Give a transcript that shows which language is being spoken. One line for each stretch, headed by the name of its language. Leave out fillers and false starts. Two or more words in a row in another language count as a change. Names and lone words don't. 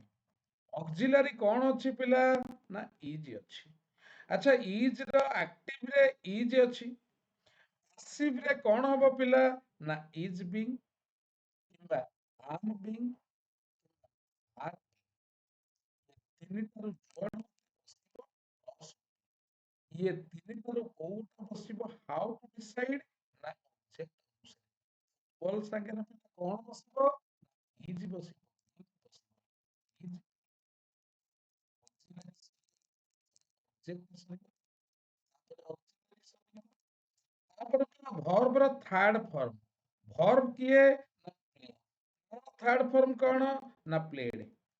Odia: ଅକ୍ସିଲାରୀ କଣ ଅଛି ପିଲା ନା ଇଜ ଅଛି। ଆଚ୍ଛା, ଇଜ ର ଆକ୍ଟିଭ ରେ ଇଜ ଅଛି, ପାସିଭ ରେ କଣ ହବ ପିଲା ନା
English: is being
Odia: କିମ୍ବା
English: am being, are,
Odia: ତିନିଟାରୁ ଯୁଆଡୁ ବସିବ, ଇଏ ତିନିଟାରୁ କୋଉଟା ବସିବ,
English: how to decide
Odia: ନା ଅବଜେକ୍ଟ ଅନୁସାରେ। ବଲ ସାଙ୍ଗରେ କଣ ବସିବ, ଇଜ ବସିବ, ଇଜ ତାପରେ ଭର୍ବ ର
English: third form,
Odia: ଭର୍ବ କିଏ ନା ପ୍ଲେ,
English: third form
Odia: କଣ ନା ପ୍ଲେଡ।